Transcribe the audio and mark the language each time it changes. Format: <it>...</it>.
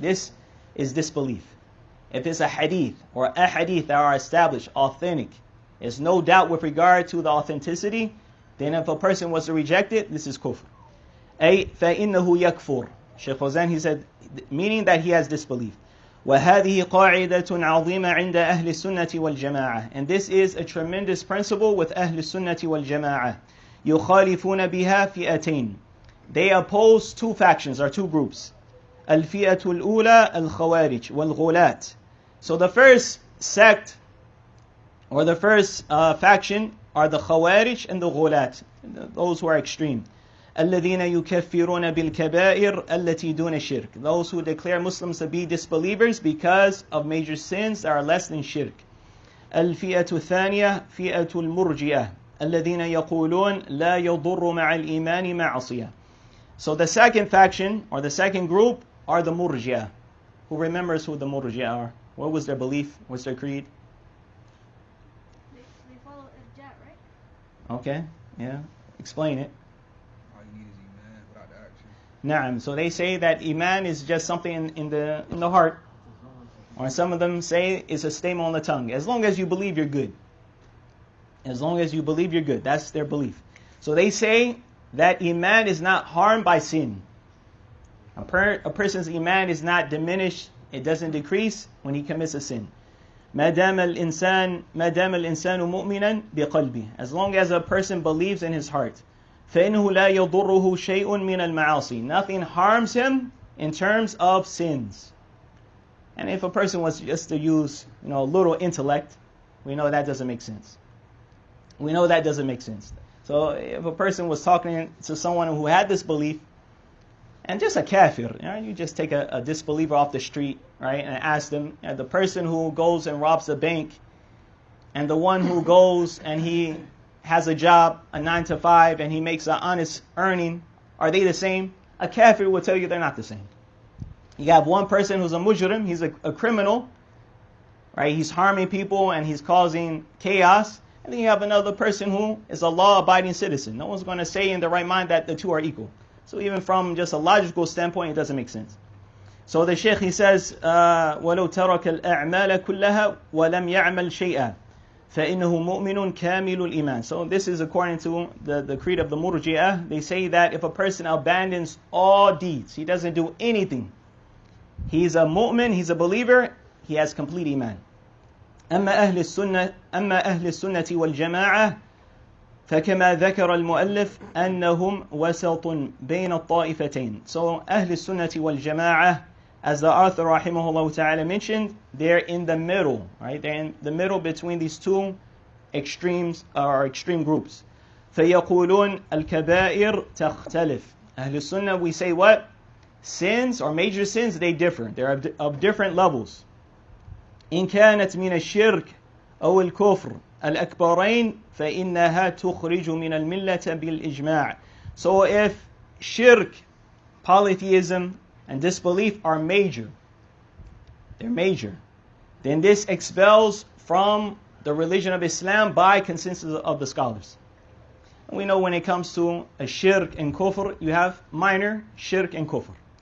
<en>This is disbelief. If it's a hadith or a hadith that are established, authentic, there's no doubt with regard to the authenticity, then if a person was to reject it, this is kufr.</en> <ar>أي فإنه يكفر.</ar> <en>Shaykh Fawzan, he said, meaning that he has disbelief.</en> <ar>وهذه قاعدة عظيمة عند أهل السنة والجماعة.</ar> <en>And this is a tremendous principle with</en> <ar>أهل السنة والجماعة. يخالفون بها فئتين.</ar> <en>They oppose two factions or two groups.</en> <ar>الفئة الأولى الخوارج والغلاة.</ar> <en>So the first sect or the first faction are the Khawarij and the Ghulat, those who are extreme.</en> <ar>الذين يكفرون بالكبائر التي دون الشرك.</ar> <en>Those who declare Muslims to be disbelievers because of major sins that are less than shirk.</en> <ar>الفئة الثانية فئة المرجئة الذين يقولون لا يضر مع الإيمان معصية.</ar> <en>So the second faction or the second group are the Murji'ah. Who remembers who the Murji'ah are? What was their belief? What's their creed? They follow Irja, right? Okay, yeah. Explain it. All you need is Iman without the action.</en> <ar>Na'am.</ar> <en>So they say that Iman is just something in the heart. Or some of them say it's a statement on the tongue. As long as you believe, you're good. As long as you believe, you're good. That's their belief. So they say that Iman is not harmed by sin. A person's Iman is not diminished. It doesn't decrease when he commits a sin.</en> <ar>ما دام الإنسان مؤمنا بقلبه.</ar> <en>As long as a person believes in his heart.</en> <ar>فإنه لا يضره شيء من المعاصي.</ar> <en>Nothing harms him in terms of sins. And if a person was just to use, a little intellect, we know that doesn't make sense. We know that doesn't make sense. So if a person was talking to someone who had this belief, and just a kafir, you just take a disbeliever off the street, right, and ask them, the person who goes and robs a bank, and the one who goes and he has a job, a 9 to 5, and he makes an honest earning, are they the same? A kafir will tell you they're not the same. You have one person who's a mujrim, he's a criminal, right? He's harming people and he's causing chaos. And then you have another person who is a law-abiding citizen. No one's going to say in the right mind that the two are equal. So even from just a logical standpoint, it doesn't make sense. So the Shaykh, he says,</en> <ar>وَلَوْ تَرَكَ الْأَعْمَالَ كُلَّهَا وَلَمْ يَعْمَلْ شَيْئًا فَإِنَّهُ مُؤْمِنٌ كَامِلُ الْإِيمَانِ.</ar> <en>So this is according to the creed of the Murji'ah. They say that if a person abandons all deeds, he doesn't do anything, he's a mu'min, he's a believer, he has complete iman.</en> <ar>أما أهل السنة والجماعة فكما ذكر المؤلف أنهم وسط بين الطائفتين.</ar> <en>So</en> <ar>أهل السنة والجماعة,</ar> <en>as the author rahimahullah ta'ala mentioned, they're in the middle, right? They're in the middle between these two extremes or extreme groups.</en> <ar>فيقولون الكبائر تختلف.</ar> <en>أهل السنة, we say what? Sins or major sins, they differ. They're of different levels.</en> <ar>إن كانت من الشرك أو الكفر الأكبرين فإنها تخرج من الملة بالإجماع.</ar> <en>So if shirk, polytheism, and disbelief are major, they're major, then this expels from the religion of Islam by consensus of the scholars. And we know when it comes to a shirk and kufr, you have minor shirk and kufr.</en>